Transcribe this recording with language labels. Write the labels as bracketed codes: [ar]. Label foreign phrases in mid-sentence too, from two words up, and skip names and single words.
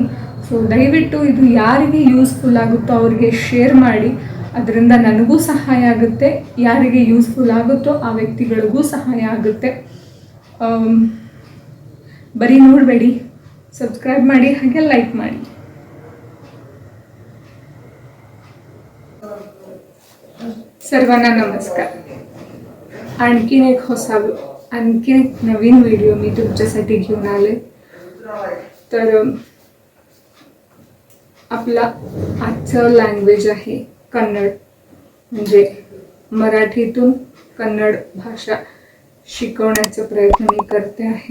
[kn] ಸೊ ದಯವಿಟ್ಟು ಇದು ಯಾರಿಗೆ ಯೂಸ್ಫುಲ್ ಆಗುತ್ತೋ ಅವರಿಗೆ ಶೇರ್ ಮಾಡಿ, ಅದರಿಂದ ನನಗೂ ಸಹಾಯ ಆಗುತ್ತೆ, ಯಾರಿಗೆ ಯೂಸ್ಫುಲ್ ಆಗುತ್ತೋ ಆ ವ್ಯಕ್ತಿಗಳಿಗೂ ಸಹಾಯ ಆಗುತ್ತೆ. ಬರೀ ನೋಡಬೇಡಿ, ಸಬ್ಸ್ಕ್ರೈಬ್ ಮಾಡಿ, ಹಾಗೆ ಲೈಕ್ ಮಾಡಿ. [mr] सर्वांना नमस्कार. आणखीन एक नवीन व्हिडिओ मी तुमच्यासाठी घेऊन आले. तर आपला आजचं लँग्वेज आहे कन्नड, म्हणजे मराठीतून कन्नड भाषा शिकवण्याचा प्रयत्न मी करते आहे.